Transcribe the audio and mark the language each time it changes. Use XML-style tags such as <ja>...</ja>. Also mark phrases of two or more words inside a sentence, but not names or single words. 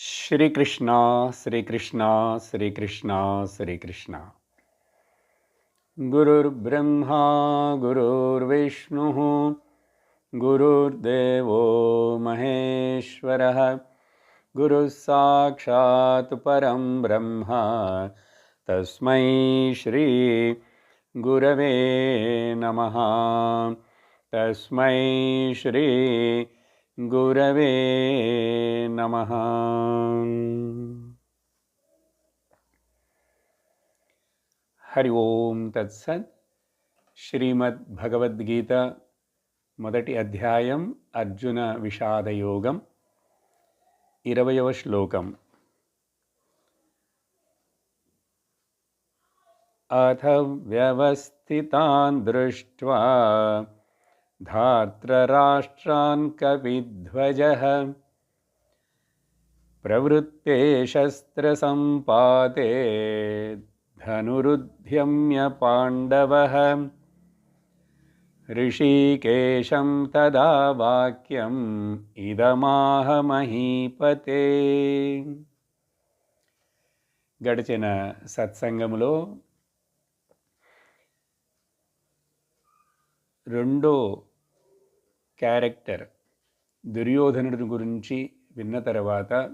<sa>श्रीकृष्ण श्रीकृष्ण श्रीकृष्ण श्रीकृष्ण गुरुर्ब्रह्मा गुरुर्विष्णुः गुरुर्देवो महेश्वरः गुरुः साक्षात् परं ब्रह्म तस्मै श्री गुरवे नमः तस्मै श्री गुरवे नमः। हरि ओम तत्सत्।</sa> <te>श्रीमद् भगवद्गीता మొదటి అధ్యాయం అర్జున విషాద యోగం 20వ శ్లోకం.</te> <sa>అథ వ్యవస్థితాన్ దృష్ట్వా ధార్తరాష్ట్రాన్ కపిధ్వజః ప్రవృత్తే శస్త్రసంపాతే ధనురుద్యమ్య పాండవః ऋषिकेशं तदा वाक्यम् इदमाह महीपते.</sa> <te>గడిచిన సత్సంగములో రెండో క్యారెక్టర్ దుర్యోధనుడి గురించి విన్న తర్వాత</te>